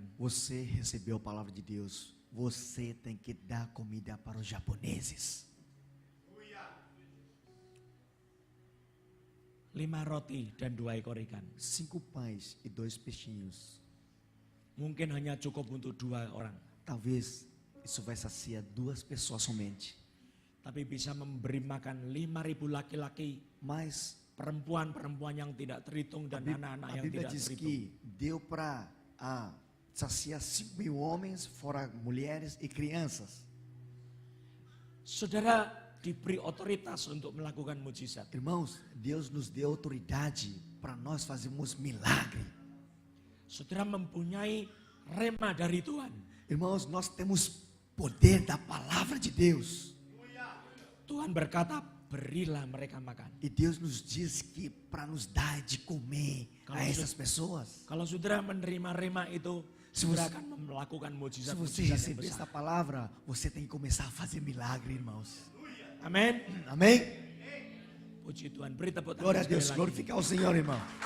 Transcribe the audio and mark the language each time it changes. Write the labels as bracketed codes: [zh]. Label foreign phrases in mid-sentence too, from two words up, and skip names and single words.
[pt] Você recebeu a palavra de Deus. Você tem que dar comida para os japoneses. [id] 5 roti dan 2 ekor ikan. [pt] 5 pães e 2 peixinhos. [id] Mungkin hanya cukup untuk 2 orang. [pt] Talvez isso vai saciar 2 pessoas somente. [id] Tapi bisa memberi makan 5.000 laki-laki, [pt] Mas [id] perempuan-perempuan yang tidak terhitung dan anak-anak [pt] a [id] yang [pt] Bíblia [id] tidak [pt] diz [id] terhitung. [pt] que deu para saciar 5.000 homens, fora mulheres e crianças. [id] Saudara diberi otoritas untuk melakukan mujizat. [pt] Irmãos, Deus nos deu autoridade para nós fazermos milagre. [id] Saudara mempunyai rema dari Tuhan. [pt] Irmãos, nós temos poder da palavra de Deus. [id] Tuhan berkata, berilah mereka makan. [pt] E Deus nos diz que para nos dar de comer [id] Kalau [pt] a essas pessoas. [id] Kalau saudara menerima rema itu, [pt] Se [id] saudara [pt] você- [id] akan melakukan [pt] Se você [id] mujizat-mujizat yang [pt] receber essa [id] besar. [pt] palavra, você tem que começar a fazer milagre, irmãos. [id] Amin. [pt] Amém? [id] Puji Tuhan, beri tepuk tangan [pt] Glória a [id] sekali [pt] Deus, [id] lagi. [pt] glorificar o Senhor, irmão.